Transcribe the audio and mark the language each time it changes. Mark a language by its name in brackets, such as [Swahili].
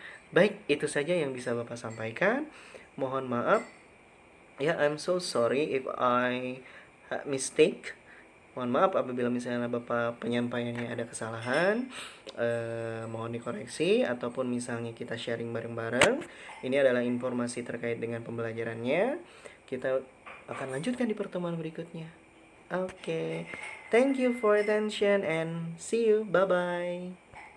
[Indonesian] Baik, itu saja yang bisa Bapak sampaikan. Mohon maaf. [English] Ya, I'm so sorry if I had mistake. [Indonesian] Mohon maaf apabila misalnya Bapak penyampaiannya ada kesalahan. Mohon dikoreksi. Ataupun misalnya kita sharing bareng-bareng. Ini adalah informasi terkait dengan pembelajarannya. Kita akan lanjutkan di pertemuan berikutnya. [English] Oke. Thank you for attention and see you. Bye-bye.